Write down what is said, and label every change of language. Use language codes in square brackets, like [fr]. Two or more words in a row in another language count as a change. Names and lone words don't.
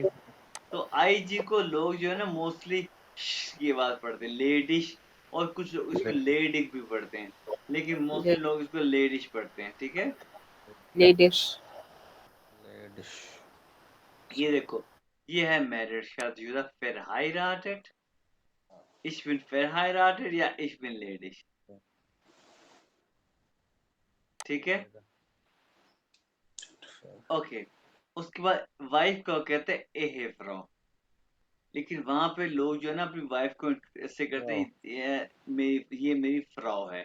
[hi] तो आई जी को लोग जो है ना मोस्टली की आवाज पढ़ते हैं, लेडिश। और कुछ लोग इसको लेडिग भी पढ़ते हैं, लेकिन मोस्टली लोग इसको लेडिश पढ़ते हैं। ठीक है। लेडिश। ये देखो, ये है मैरिड, शादीशुदा, [de] verheiratet, ich bin verheiratet या ich bin ledig। [hi] ठीक है, ओके। उसके बाद वाइफ को कहते हैं [de] Ehe Frau, [hi] लेकिन वहां पे लोग जो है ना अपनी वाइफ को ऐसे करते हैं, ये मेरी फ्रॉ है।